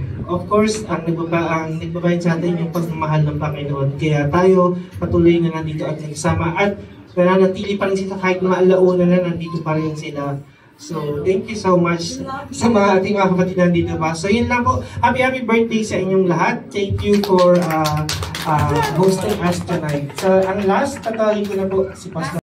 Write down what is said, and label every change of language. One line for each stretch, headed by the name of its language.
Filipino: Of course, ang nagbabayad sa atin yung pagmamahal ng Panginoon. Kaya tayo patuloy na nandito at nagsama. At nananatili pa rin sila kahit maalauna na nandito pa rin sila. So,
English: thank you so much
Filipino: sa mga ating mga kapatid nandito pa. So, yun lang po.
English: Happy birthday
Filipino: sa inyong lahat.
English: Thank you for hosting us tonight.
Filipino: So, ang last, tatawagin ko na po si Pastor.